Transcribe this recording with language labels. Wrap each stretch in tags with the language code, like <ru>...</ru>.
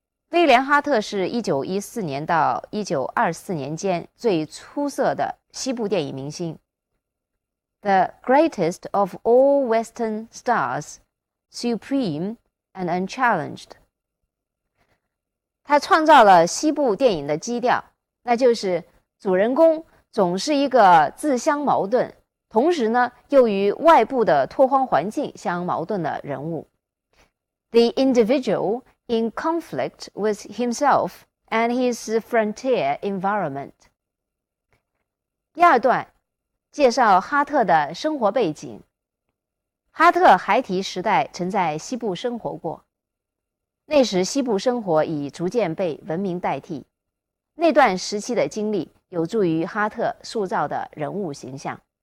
<zh>威廉·哈特是1914年到1924年间最出色的西部电影明星 ，</zh> <en>The greatest of all Western stars, supreme and unchallenged。</en> <zh>他创造了西部电影的基调，那就是主人公总是一个自相矛盾，同时呢又与外部的拓荒环境相矛盾的人物。</zh> <en>The individual in conflict with himself and his frontier environment。</en> <zh>第二段介绍哈特的生活背景。哈特孩提时代曾在西部生活过，那时西部生活已逐渐被文明代替。那段时期的经历有助于哈特塑造的人物形象。</zh>